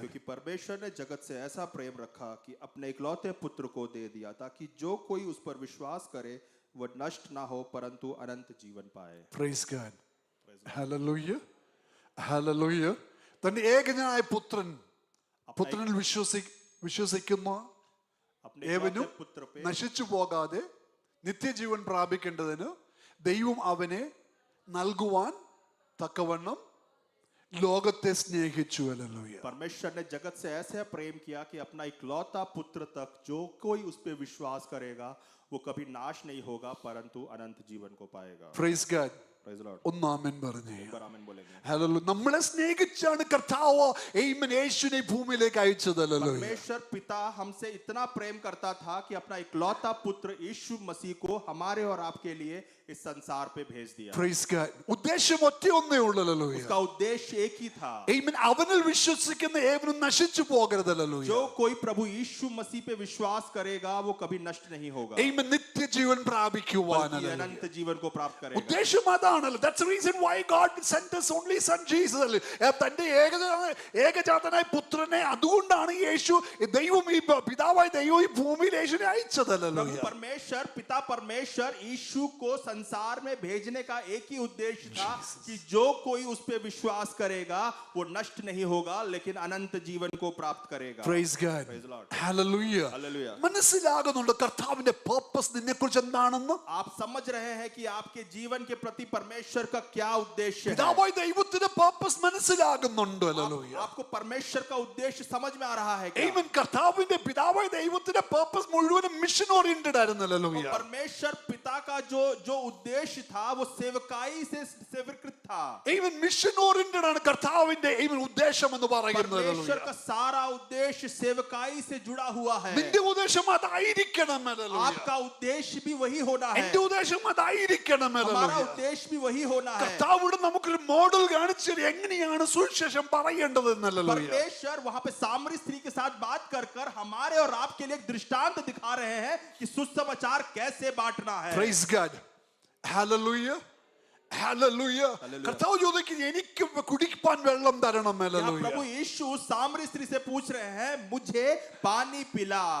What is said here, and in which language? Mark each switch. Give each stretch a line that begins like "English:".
Hindi: क्योंकि परमेश्वर ने जगत से ऐसा प्रेम रखा कि अपने इकलौते पुत्र को दे दिया, ताकि जो कोई उस पर विश्वास करे वह नष्ट ना हो परंतु अनंत जीवन पाए.
English: Praise God. Hallelujah. Hallelujah.
Malayalam: തന്റെ ഏകജനായ പുത്രനിൽ വിശ്വസിക്കുന്ന
Hindi: अपने
Malayalam: ഏവനും
Hindi: इकलौते पुत्र पे
Malayalam: നശിച്ചു പോകാതെ നിത്യജീവൻ പ്രാപിക്കേണ്ടതിന് ദൈവം അവനെ നൽകുവാൻ തക്കവണ്ണം ലോകത്തെ സ്നേഹിച്ചു. ഹല്ലേലൂയ.
Hindi: परमेश्वर ने जगत से ऐसा प्रेम किया कि अपना इकलौता पुत्र तक जो कोई उस पे विश्वास करेगा वो कभी नाश नहीं होगा परंतु अनंत जीवन को पाएगा.
English: Praise God. Praise the Lord.
Malayalam: ഒന്ന് ആമേൻ പറഞ്ഞേ.
Hindi: एक बार आमीन बोलेंगे.
Malayalam: ഹല്ലേലൂയ. നമ്മളെ സ്നേഹിച്ചാണ് കർത്താവ് ആമേൻ യേശുവിനെ ഭൂമിയിലേക്ക് അയച്ചത്. ഹല്ലേലൂയ.
Hindi: परमेश्वर पिता हमसे इतना प्रेम करता था कि अपना इकलौता पुत्र यीशु मसीह को हमारे और आपके लिए इस संसार पे भेज दिया.
English: Praise God.
Malayalam: ഉദ്ദേശം ഒറ്റയൊന്നേ ഉള്ളൂ. ഹല്ലേലൂയ.
Hindi: उसका उद्देश्य एक ही था.
Malayalam: ആമേൻ. അവനിൽ വിശ്വസിക്കുന്ന ഏവനും നശിച്ചു പോകരുത്. ഹല്ലേലൂയ.
Hindi: जो कोई प्रभु यीशु मसीह पे विश्वास करेगा वो कभी नष्ट नहीं होगा,
Malayalam: ആമേൻ. നിത്യജീവൻ പ്രാപിക്കുവാൻ.
Hindi: बल्कि
Malayalam: ഹല്ലേലൂയ.
Hindi: अनंत जीवन को प्राप्त करेगा.
Malayalam: ഉദ്ദേശം അതാണല്ലോ.
English: That's the reason why God sent his only son Jesus.
Malayalam: തന്റെ ഏകജാതനായ പുത്രനെ അതുകൊണ്ടാണ് യേശു പിതാവായ ദൈവം ഈ ഭൂമിയിൽ യേശുവിനെ അയച്ചത്. ഹല്ലേലൂയ.
Hindi: परमेश्वर यीशु को संसार में भेजने का एक ही उद्देश्य था कि जो कोई उस पे विश्वास करेगा वो नष्ट नहीं होगा लेकिन अनंत जीवन को प्राप्त करेगा.
English: Praise God. Praise the Lord. Hallelujah. Hallelujah.
Malayalam: മനസ്സിലാകുന്നുണ്ട് കർത്താവിന്റെ പർപ്പസ് നിന്നെക്കുറിച്ച് എന്താണെന്ന്.
Hindi: आप समझ रहे हैं कि आपके जीवन के प्रति परमेश्वर का क्या उद्देश्य है.
Malayalam: പിതാവായ ദൈവത്തിന്റെ പർപ്പസ് മനസ്സിലാകുന്നുണ്ട്. ഹല്ലേലൂയ.
Hindi: आपको परमेश्वर का उद्देश्य समझ में आ रहा है क्या?
Malayalam: ആമേൻ. കർത്താവിന്റെ പിതാവായ ദൈവത്തിന്റെ പർപ്പസ് മുഴുവനും മിഷൻ ഓറിയന്റഡ് ആയിരുന്നു. ഹല്ലേലൂയ.
Hindi: परमेश्वर पिता का जो उद्देश्य था वो सेवकाई से सेवकृत था.
Malayalam: ആമേൻ. മിഷൻ ഓറിയന്റഡ് ആണ് കർത്താവിന്റെ ഉദ്ദേശം എന്ന് പറയുന്നത്.
Hindi: परमेश्वर का सारा उद्देश्य सेवकाई से जुड़ा हुआ है.
Malayalam: നിന്റെ ഉദ്ദേശം അതായിരിക്കണം. ഹല്ലേലൂയ.
Hindi: आपका उद्देश्य भी वही होना है.
Malayalam: എന്റെ ഉദ്ദേശം അതായിരിക്കണം.
Hindi: हमारा
Malayalam: ഹല്ലേലൂയ.
Hindi: उद्देश्य भी वही होना है.
Malayalam: കർത്താവ് നമുക്കൊരു മോഡൽ കാണിച്ചു എങ്ങനെയാണ് സുവിശേഷം പറയേണ്ടത് എന്നല്ലല്ലോ.
Hindi: परमेश्वर वहां पे सामरी स्त्री के साथ बात कर हमारे और आपके लिए एक दृष्टांत दिखा रहे हैं कि सुसमाचार कैसे बांटना है.
English: Praise God. Hallelujah. Hallelujah.
Malayalam: കർത്താവ് ചോദിക്കുന്നു എനിക്ക് കുടിക്കാൻ വെള്ളം തരണം.
Hindi: यहाँ
English: Hallelujah.
Hindi: प्रभु यीशु सामरी स्त्री से पूछ रहे हैं मुझे पानी पिला।